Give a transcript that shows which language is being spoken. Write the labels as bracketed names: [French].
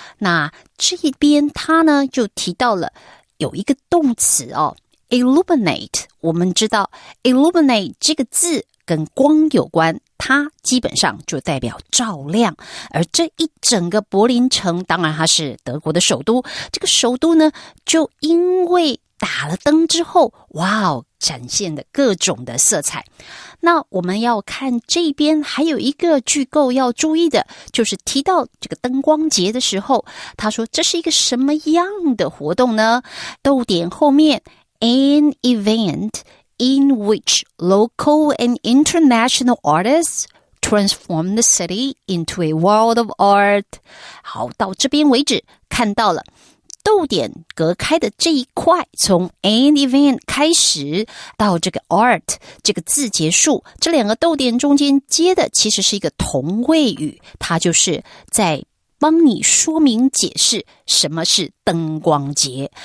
[Chinese] 那这一边它呢就提到了有一个动词哦 illuminate， 我们知道 illuminate 这个字跟光有关，它基本上就代表照亮，而这一整个柏林城，当然它是德国的首都，这个首都呢，就因为打了灯之后，哇哦，展现的各种的色彩。那我们要看这边还有一个句构要注意的，就是提到这个灯光节的时候，他说这是一个什么样的活动呢？逗点后面 [English] an event in which local and international artists transform the city into a world of art。 [Chinese] 好，到这边为止看到了逗点隔开的这一块，从 an event 开始到这个 art 这个字结束，这两个逗点中间接的其实是一个同位语，它就是在帮你说明解释什么是灯光节。